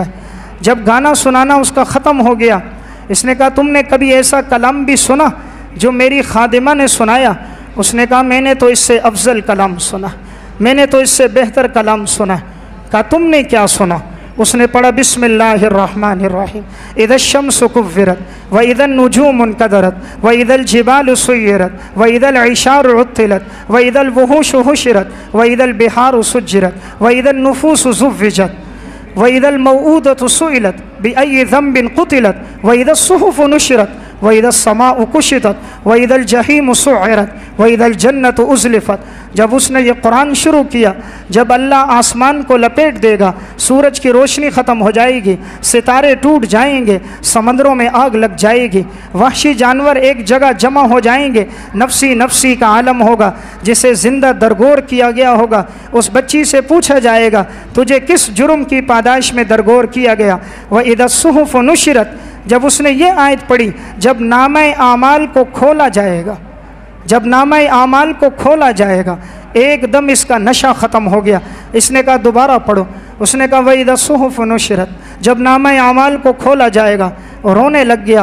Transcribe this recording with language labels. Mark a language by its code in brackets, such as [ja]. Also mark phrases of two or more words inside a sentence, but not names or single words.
[hi] जब गाना सुनाना उसका ख़त्म हो गया, इसने कहा तुमने कभी ऐसा कलाम भी सुना जो मेरी खादिमा ने सुनाया? उसने कहा मैंने तो इससे अफजल कलाम सुना, मैंने तो इससे बेहतर कलाम सुना। कहा तुमने क्या सुना? उसने पढ़ा [ar] بسم الله الرحمن الرحيم إذا الشمس كورت وإذا النجوم انكدرت وإذا الجبال سيرت وإذا العشار عطلت وإذا الوحوش حشرت وإذا البحار سجرت وإذا النفوس زوجت وإذا الموءودة سئلت بأي ذنب قتلت وإذا الصحف نشرت وإذا السماء كشطت وإذا الجحيم سعرت وإذا الجنة أزلفت. [hi] जब उसने ये कुरान शुरू किया, जब अल्लाह आसमान को लपेट देगा, सूरज की रोशनी ख़त्म हो जाएगी, सितारे टूट जाएंगे, समंदरों में आग लग जाएगी, वहशी जानवर एक जगह जमा हो जाएंगे, नफसी नफसी का आलम होगा, जिसे ज़िंदा दरगोर किया गया होगा। उस बच्ची से पूछा जाएगा तुझे किस जुर्म की पादाश में दरगोर किया गया? [ar] وإذا الصحف نشرت. [hi] जब उसने ये आयत पढ़ी, जब नामे आमाल को खोला जाएगा, जब नामे आमाल को खोला जाएगा, एकदम इसका नशा ख़त्म हो गया। इसने कहा दोबारा पढ़ो। उसने कहा वही [ar] الصحف نشرت. [hi] जब नामे आमाल को खोला जाएगा, रोने लग गया।